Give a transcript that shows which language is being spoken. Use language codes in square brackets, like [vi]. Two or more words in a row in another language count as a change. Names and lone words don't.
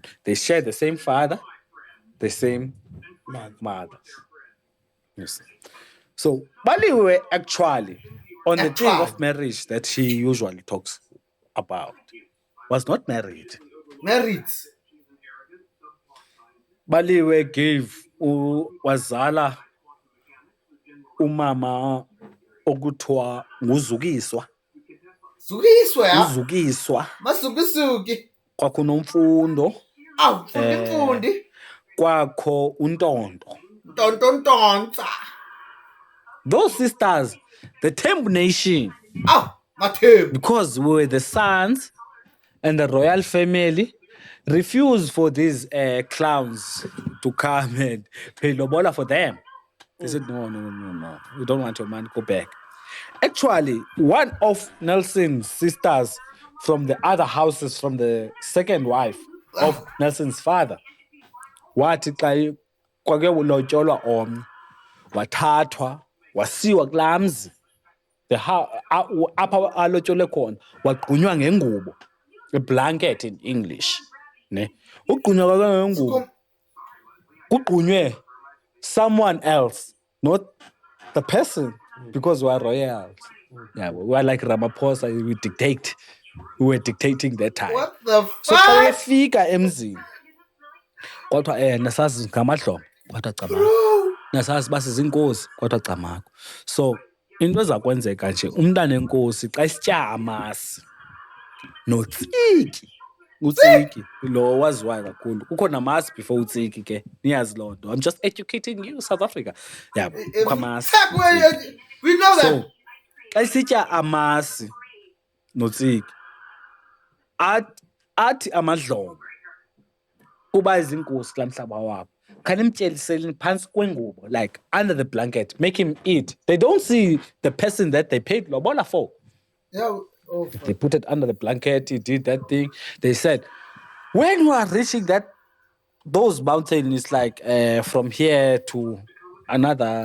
[en] They share the same father, the same mother. Yes. So Baliwe actually, on the thing of marriage that she usually talks about, was not married. Married. [xh] Baliwe gave wazala umama okuthiwa nguzukiswa. Zukiswa ya? Uzukiswa. Masukisuki. Kwakunomfundo. Mfundi. Kwakho untondo. Tontontonta. [en] Those sisters, the Tembu nation. [xh] Matembu. [en] Because we were the sons and the royal family, refused for these clowns to come and pay lobola for them. They said, no. We don't want your man, go back. Actually, one of Nelson's sisters from the other houses, from the second wife of Nelson's father, [xh] wathi xa kwake ulotyolwa omnye wathathwa wasiwa kulaa mzi apha alotyolwe khona wagqunywa ngengubo, [en] a blanket in English. Ne? [xh] Ugqunywa kwakhe ngengubo kugqunywe [en] someone else, not the person, because we are royals. Yeah, we are like Ramaphosa, we were dictating that time. What the fuck? [xh] So xa wefika emzini kodwa nasazi ngamahlombe kodwa camakho, nasazi basizinkosi kodwa camakho. So into eza kwenzeka nje umntana enkosi xa isitya amasi notsiki, utsiki lo waziwayo kakhulu, kukho namasi before utsiki ke, niyazi loo nto. [en] I'm just educating you, South Africa. Yeah, [xh] kukho amasi. [en] We know that. [xh] So xa isitya amasi notsiki athi amadlomo kuba izinkosi kulaa mhlaba wabo khanimtyeliseni phantsi kwengubo, [en] like under the blanket, make him eat. They don't see the person that they paid lobola for. Yeah. They put it under the blanket. He did that thing. They said, when you are reaching those mountains, it's like from here to another.